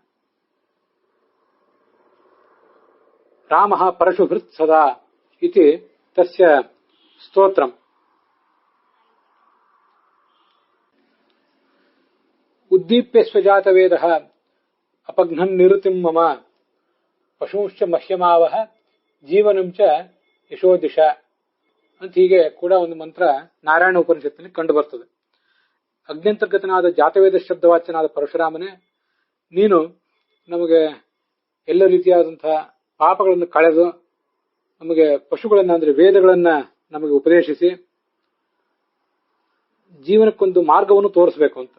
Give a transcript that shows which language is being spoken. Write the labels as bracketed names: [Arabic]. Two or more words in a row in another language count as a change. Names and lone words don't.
[Sanskrit] रामः परशुभृत् सदा इति तस्य स्तोत्रम्। उद्दीप्य स्वजातवेदः अपघ्नन् निरुतिं मम पशुंश्च मह्यमावह ಜೀವನಂ ಚ ಯಶೋದಿಶ [Kannada] ಅಂತ ಹೀಗೆ ಕೂಡ ಒಂದು ಮಂತ್ರ ನಾರಾಯಣ ಉಪನಿಷತ್ತಿನಲ್ಲಿ ಕಂಡು ಬರ್ತದೆ. ಅಗ್ನ್ಯಂತರ್ಗತನಾದ ಜಾತವೇದ ಶಬ್ದವಾಚ್ಯನಾದ ಪರಶುರಾಮನೇ ನೀನು ನಮಗೆ ಎಲ್ಲ ರೀತಿಯಾದಂತಹ ಪಾಪಗಳನ್ನು ಕಳೆದು ನಮಗೆ ಪಶುಗಳನ್ನ ಅಂದ್ರೆ ವೇದಗಳನ್ನ ನಮಗೆ ಉಪದೇಶಿಸಿ ಜೀವನಕ್ಕೊಂದು ಮಾರ್ಗವನ್ನು ತೋರಿಸಬೇಕು ಅಂತ.